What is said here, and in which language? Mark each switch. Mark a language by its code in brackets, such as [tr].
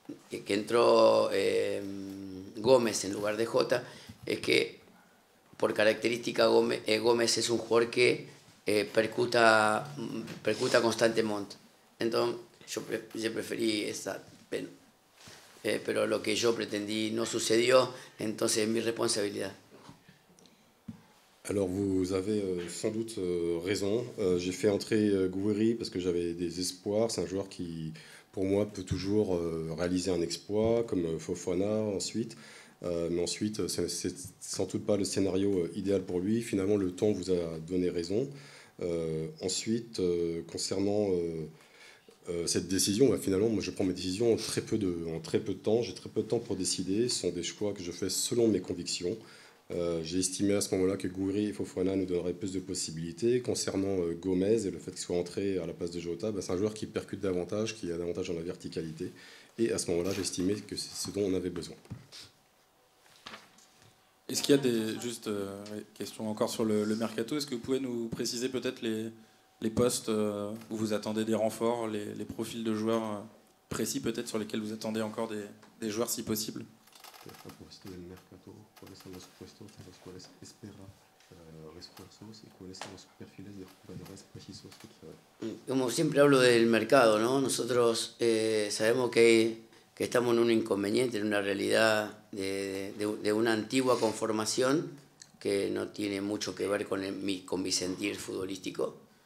[es] que entró Gómez en lugar de Jota, es que por característica Gómez es un jugador que percuta constantemente. Entonces yo preferí esa... pero lo que yo pretendí no sucedió, entonces es mi responsabilidad. [fr] Alors vous avez sans doute raison. J'ai fait entrer Gouiri parce que j'avais des espoirs. C'est un joueur qui, pour moi, peut toujours réaliser un exploit, comme Fofana ensuite. Mais ensuite, c'est sans doute pas le scénario idéal pour lui. Finalement, le temps vous a donné raison. Ensuite, concernant cette décision, bah, finalement, moi, je prends mes décisions en très peu de temps. J'ai très peu de temps pour décider. Ce sont des choix que je fais selon mes convictions. J'ai estimé à ce moment-là que Gouiri et Fofana nous donneraient plus de possibilités. Concernant Gomez et le fait qu'il soit entré à la place de Jota, bah, c'est un joueur qui percute davantage, qui a davantage dans la verticalité. Et à ce moment-là, j'ai estimé que c'est ce dont on avait besoin. Est-ce qu'il y a des... Juste, question encore sur le mercato. Est-ce que vous pouvez nous préciser peut-être les postes où vous attendez des renforts, les profils de joueurs précis peut-être sur lesquels vous attendez encore des joueurs si possible? [es] ¿Cuáles son los puestos en los cuales espera refuerzos y cuáles son los perfiles de jugadores precisos que quiere? Como siempre hablo del mercado, ¿no? Nosotros sabemos que estamos en un inconveniente, en una realidad de una antigua conformación que no tiene mucho que ver con mi sentir futbolístico.